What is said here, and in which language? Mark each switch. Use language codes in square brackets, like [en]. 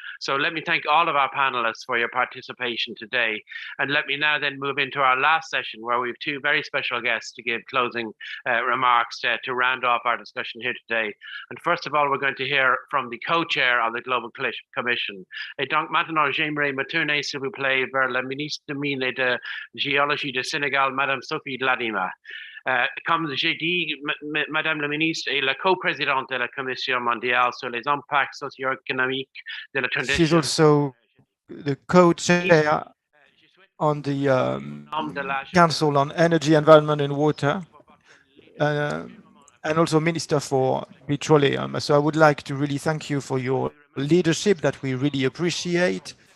[en] So let me thank all of our panelists for your participation today. And let me now then move into our last session, where we have two very special guests to give closing remarks to round off our discussion here today. And first of all, we're going to hear from the co-chair of the Global Commission. [fr] Et donc maintenant, j'aimerais me tourner, s'il vous plaît, vers la ministre de Mines et de Géologie du Sénégal, Madame Sophie Ladima. Comme j'ai dit, Madame la ministre est la co-présidente de la Commission mondiale sur les impacts socio-économiques de la transition. [en] She's also the co-chair on the Council on Energy, Environment and Water, and also Minister for Petroleum. So I would like to really thank you for your leadership that we really appreciate.